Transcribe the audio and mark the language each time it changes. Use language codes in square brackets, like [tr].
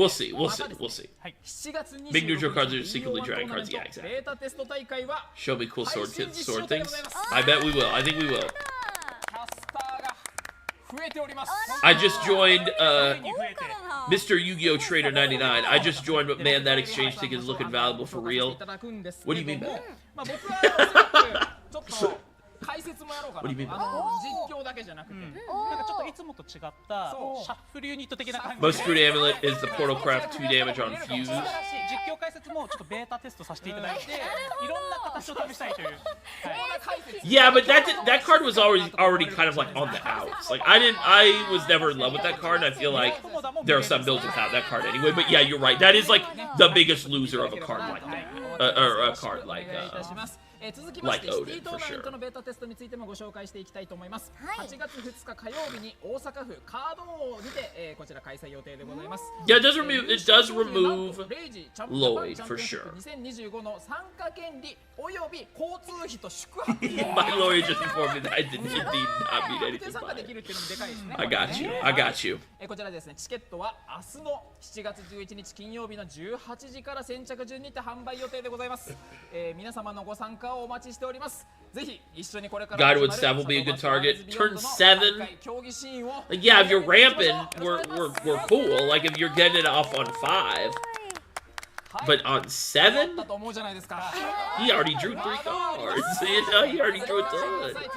[en] We'll see, we'll see, we'll see. Big neutral cards are secretly dragon cards. Yeah, exactly. [ja] ベータテスト大会は [en] Show me cool sword things. I bet we will. I think we will. [ja] キャスターが増えております。 [en] I just joined Mr. Yu-Gi-Oh! Trader 99. I just joined, but man, that exchange ticket is looking valuable for real. What do you mean by that? [ja] まあ僕はちょっと解説もやろうかな。実況だけじゃなくて、なんかちょっといつもと違ったシャッフルユニット的な感じ。 [en] Most Fruit Amulet is the Portal Craft 2 damage on Fuse. [ja] 実況解説もちょっとベータテストさせていただいて、いろんな形を試したいという。 [en] Yeah, but that card was already kind of like on the outs. Like I was never in love with that card, and I feel like there are some builds without that card anyway. But yeah, you're right. That is like the biggest loser of a card like that, or a card like Odin for sure. [ja] のベータテストについてもご紹介していきたいと思います。8月2日火曜日に大阪府カード王にてこちら開催予定でございます。 [en] Yeah, it does remove Lloyd for sure. [ja] 2025の参加権利および交通費と宿泊費。 [en] My lawyer just informed me that I did not mean anything by it. I got you. I got you. [ja] こちらですね、チケットは明日の7月11日金曜日の18時から先着順にて販売予定でございます。皆様のご参加をお待ちしております。ぜひ一緒にこれから [en] Godwood staff will be a good target. Turn 7. Like, yeah, if you're ramping, we're cool. Like if you're getting it off on 5. But on 7? He already drew 3 cards. You know, he already drew a ton.